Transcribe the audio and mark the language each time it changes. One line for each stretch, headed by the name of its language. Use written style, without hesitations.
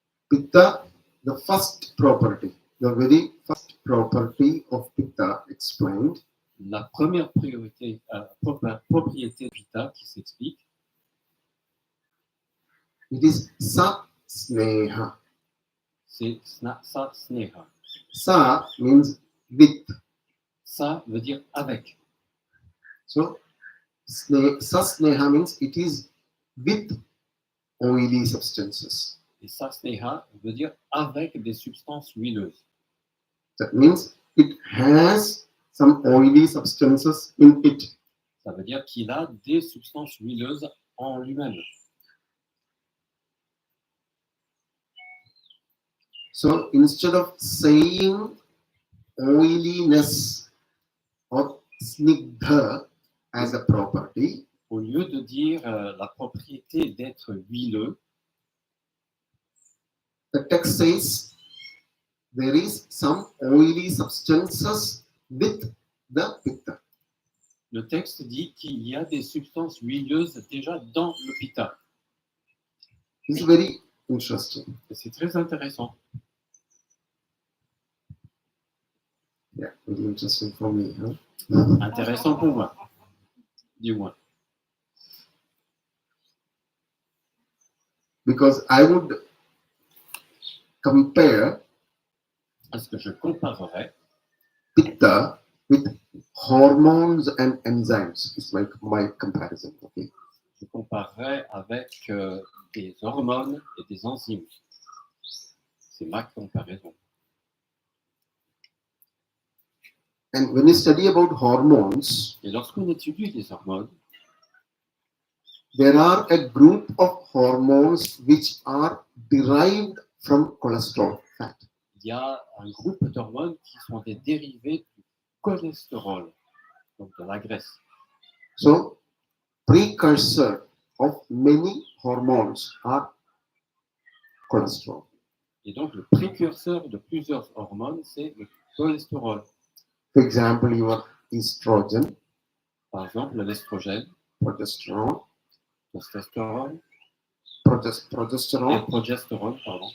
English: Pitta, the first property, the very first property of Pitta explained.
French: La première propriété de Pitta qui s'explique,
English: It is sa sneha.
French: c'est sa sneha.
English: Sa means with.
French: Sa veut dire avec.
English: So sa sneha means it is with oily substances.
French: Et sa sneha veut dire avec des substances huileuses.
English: That means it has some oily substances in it.
French: Ça veut dire qu'il a des substances huileuses en lui-même.
English: So instead of saying oiliness or snigdha as a property,
French: Au lieu de dire la propriété d'être huileux,
English: the text says there is some oily substances with the pitta.
French: le texte dit qu'il y a des substances huileuses déjà dans le pitta.
English: This is very interesting.
French: Et c'est très intéressant.
English: Yeah, very interesting for me. Huh?
French: Intéressant pour moi, du moins.
English: Because I would compare
French: Parce que je comparerais
English: pitta with hormones and enzymes. It's my comparison. Okay.
French: je comparerais avec des hormones et des enzymes. C'est ma comparaison.
English: And when you study about hormones,
French: Et lorsqu'on étudie les hormones,
English: there are a group of hormones which are derived from cholesterol fat.
French: il y a un groupe d'hormones qui sont des dérivés du cholestérol, donc de la graisse.
English: So, precursor of many hormones are cholesterol.
French: Et donc, le précurseur de plusieurs hormones, c'est le cholestérol.
English: For example, your estrogen,
French: Par exemple, l'estrogène,
English: progesterone,
French: testostérone,
English: progesterone,
French: et progestérone, pardon,